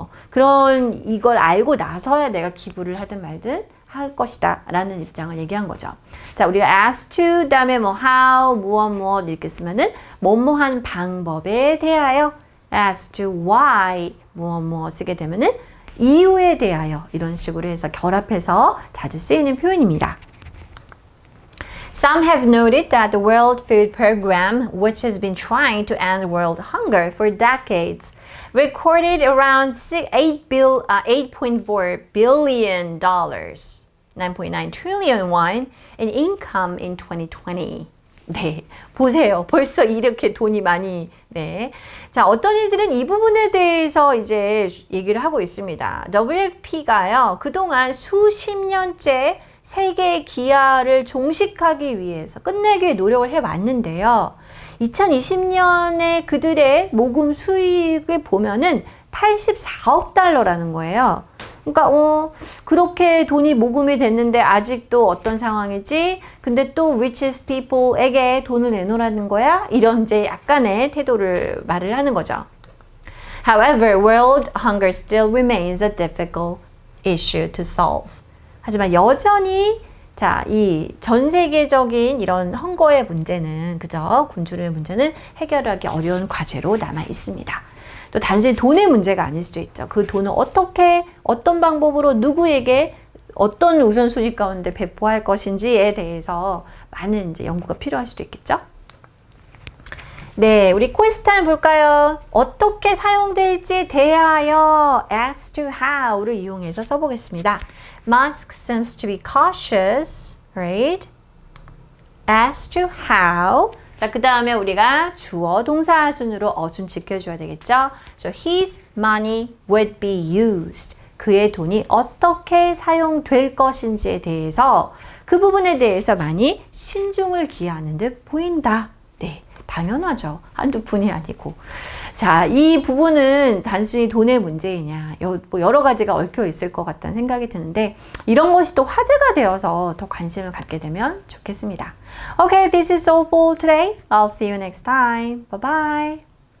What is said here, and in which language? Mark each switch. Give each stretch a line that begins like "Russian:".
Korean: 그런 이걸 알고 나서야 내가 기부를 하든 말든 할 것이다 라는 입장을 얘기한 거죠. 자, 우리가 as to 다음에 뭐 how 무엇 이렇게 쓰면은 뭐뭐한 방법에 대하여
English: as to why
Korean: 무엇 쓰게 되면은 이유에 대하여 이런 식으로 해서 결합해서 자주 쓰이는 표현입니다.
English: Some have noted that the World Food Program, which has been trying to end world hunger for decades, recorded around $8.4 billion, 9.9 trillion won in income in 2020.
Korean: 네, 보세요. 벌써 이렇게 돈이 많이, 네. 자, 어떤 이들은 이 부분에 대해서 이제 얘기를 하고 있습니다. WFP가요, 그동안 수십 년째 세계 기아를 종식하기 위해서 끝내기 노력을 해왔는데요. 2020년에 그들의 모금 수익을 보면은 84억 달러라는 거예요. 그러니까 그렇게 돈이 모금이 됐는데 아직도 어떤 상황이지? 근데 또
English: richest people
Korean: 에게 돈을 내놓으라는 거야? 이런 이제 약간의 태도를 말을 하는 거죠.
English: However, world hunger still remains a difficult issue to solve.
Korean: 하지만 여전히 이 전 세계적인 이런 헝거의 문제는 그죠? 굶주림의 문제는 해결하기 어려운 과제로 남아 있습니다. 또 단순히 돈의 문제가 아닐 수도 있죠. 그 돈을 어떻게 어떤 방법으로 누구에게 어떤 우선순위 가운데 배포할 것인지에 대해서 많은 이제 연구가 필요할 수도 있겠죠. 네, 우리 퀘스트 볼까요? 어떻게 사용될지 대하여
English: as to how
Korean: 를 이용해서 써보겠습니다.
English: Musk seems to be cautious, right? As to how.
Korean: 자, 그 다음에 우리가 주어 동사 순으로 어순 지켜줘야 되겠죠?
English: So his money would be used.
Korean: 그의 돈이 어떻게 사용될 것인지에 대해서 그 부분에 대해서 많이 신중을 기하는 듯 보인다. 네. 당연하죠. 한두 푼이 아니고. 자, 이 부분은 단순히 돈의 문제이냐, 여러 가지가 얽혀 있을 것 같다는 생각이 드는데, 이런 것이 또 화제가 되어서 더 관심을 갖게 되면 좋겠습니다.
English: Okay, this is all for today. I'll see you next time. Bye bye.